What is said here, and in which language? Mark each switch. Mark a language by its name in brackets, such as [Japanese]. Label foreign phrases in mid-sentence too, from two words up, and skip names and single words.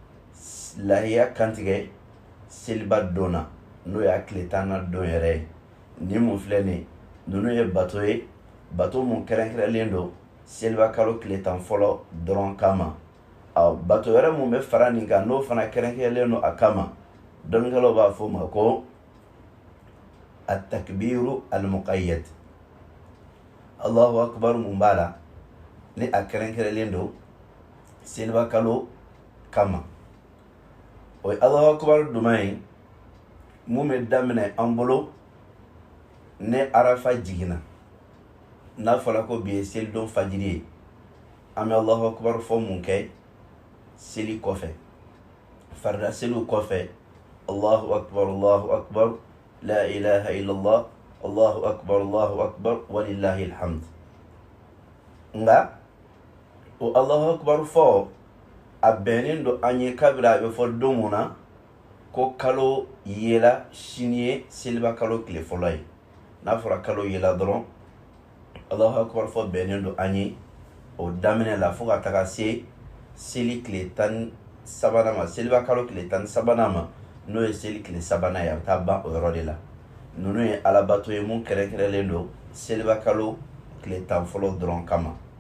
[Bambara] lahiya kantigɛ seliba don na n'o y'a tile 10nan don yɛrɛ ye ni mun filɛ nin ninnu ye bato ye bato mun kɛrɛnkɛrɛnlen do seliba kalo tile 10 fɔlɔ dɔrɔn kama bato wɛrɛ mun bɛ fara nin kan n'o fana kɛrɛnkɛrɛnlen do a kama dɔnnikɛlaw b'a fɔ o ma ko [Arabic] التكبير المقيد الله أكبر [Bambara] mun b'a la ni a kɛrɛnkɛrɛnlen do seliba kalo kama o ye [Arabic] الله أكبر [Bambara] duman ye mun bɛ daminɛ an bolo ne arafa jiginna n'a fɔra ko bi ye selidon fajiri ye an bɛ [Arabic] الله أكبر [Bambara] fɔ mun kɛ seli kɔfɛ farida seliw kɔfɛ [Arabic] الله أكبر لا إله إلا الله الله أكبر ولله الحمد [Bambara] nga o [Arabic] الله أكبر [Bambara] fɔ a bɛnnen do an ye kabira a bɛ fɔ don mun na ko kalo yela sini ye seliba kalo tile fɔlɔ ye n'a fɔra kalo yela dɔrɔn [Arabic] الله أكبر [Bambara] fɔ bɛnnen do an ye o daminɛ la fo ka taga se seli tile 13nan ma seliba kalo tile 13nan ma n'o ye seli tile 3nan ye a bɛ taa ban o yɔrɔ de la ninnu ye alabato ye mun kɛrɛnkɛrɛnlen do seliba kalo tile 10 fɔlɔ dɔrɔn kama